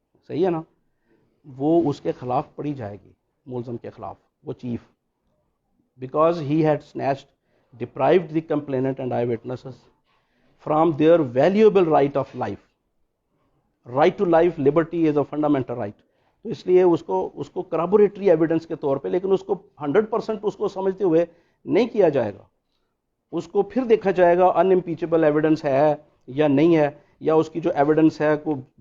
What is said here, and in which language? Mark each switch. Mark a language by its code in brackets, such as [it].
[ur] صحیح ہے نا، وہ اس کے خلاف پڑھی جائے گی، ملزم کے خلاف، وہ chief, [en] Because he had snatched, deprived the complainant and eyewitnesses from their valuable right of life. Right to life, liberty is a fundamental right. [ur] تو اس لیے اس کو corroboratory evidence کے طور پہ، لیکن اس کو 100% اس کو سمجھتے ہوئے نہیں کیا جائے گا، اس کو پھر دیکھا جائے گا unimpeachable evidence ہے یا نہیں ہے، یا اس کی جو ایویڈنس ہے کو